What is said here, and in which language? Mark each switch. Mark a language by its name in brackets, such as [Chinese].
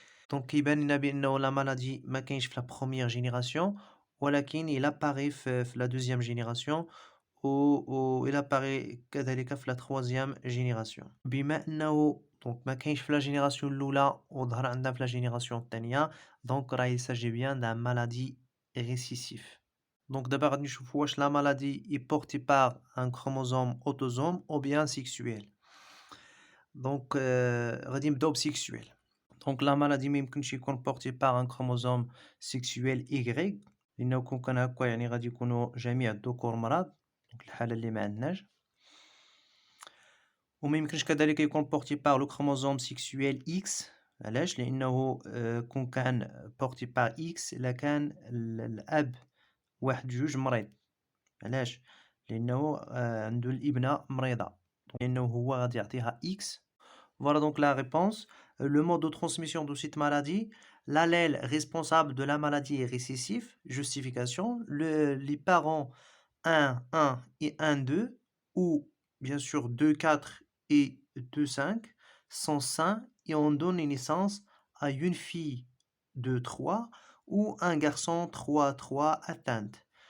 [French] Donc [Arabic] كيبان لنا بأنه [French] la maladie [Arabic] ما كاينش في [French] la première génération ولكن il apparaît في la deuxième génération و il apparaît كذلك في la troisième génération. [Arabic] بما أنه [French] donc [Arabic] ما كاينش في [French] la génération الأولى [Arabic] وظهر عندنا في [French] la génération الثانية donc راه il s'agit bien d'un maladie récessif. Donc d'abord [Arabic] غادي نشوفوا واش [French] la maladie est portée par un chromosome autosome ou bien sexuel. [Arabic] Donc غادي نبداو بsexuel. [French] Donc la maladie [Arabic] ما يمكنش يكون [French] porté par un chromosome sexuel Y [Arabic] لأنه كون كان هكا يعني غادي يكونوا جميع الذكور مرض دونك الحالة اللي ما عندناش وما يمكنش كذلك يكون [French] porté par le chromosome sexuel X [Arabic] علاش لأنه كون كان porté par X لكان الأب واحد جوج مريض علاش لأنه عنده الابنة مريضة لأنه هو غادي يعطيها X. [French] Voilà donc la réponse. Le mode de transmission de cette maladie, l'allèle responsable de la maladie est récessif, justification. Les parents 1, 1 et 1, 2, ou bien sûr 2, 4 et 2, 5, sont sains et ont donné naissance à une fille de 3 ou un garçon 3, 3 atteinte.